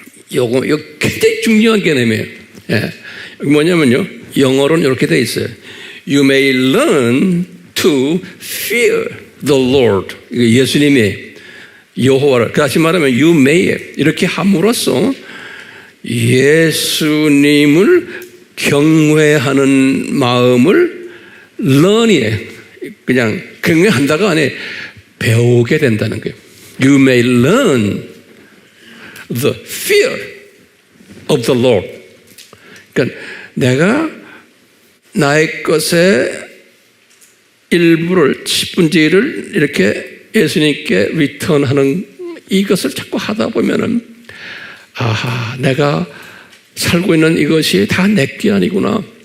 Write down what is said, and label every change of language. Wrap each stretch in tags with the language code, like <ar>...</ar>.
<ko>이거 굉장히 중요한 개념이에요. 예. 여기 뭐냐면요. 영어로는 이렇게 돼 있어요.</ko> <en>You may learn to fear the Lord.</en> <ko>예수님이 여호와를, 다시 말하면</ko> <en>you may</en> <ko>이렇게 함으로써 예수님을 경외하는 마음을 learn이에요. 그냥 경외한다가 아니에요. 배우게 된다는 거예요.</ko> <en>You may learn the fear of the Lord.</en> <ko>그러니까 내가 나의 것의 일부를 10분의 1을 이렇게 예수님께 리턴하는 이것을 자꾸 하다 보면은 아하, 내가 살고 있는 이것이 다 내게 아니구나.</ko>